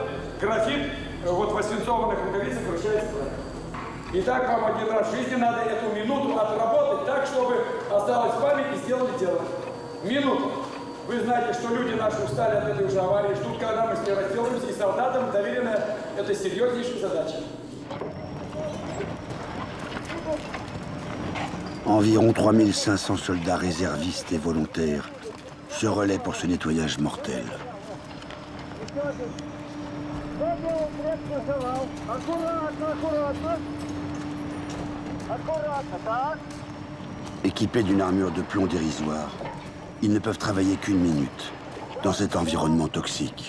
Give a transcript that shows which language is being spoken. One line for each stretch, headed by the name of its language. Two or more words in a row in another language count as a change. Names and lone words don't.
Russian: Графит вот в освинцованных рукавицах вращается правильно. Итак, вам один раз в жизни надо эту минуту отработать так, чтобы осталась память и сделали дело. Минуту. Вы знаете, что люди наши устали от этой уже аварии, ждут, когда мы с ней разделаемся, и солдатам доверена эта серьезнейшая задача.
French: Environ 3500 soldats réservistes et volontaires se relaient pour ce nettoyage mortel. Équipés d'une armure de plomb dérisoire, ils ne peuvent travailler qu'une minute dans cet environnement toxique.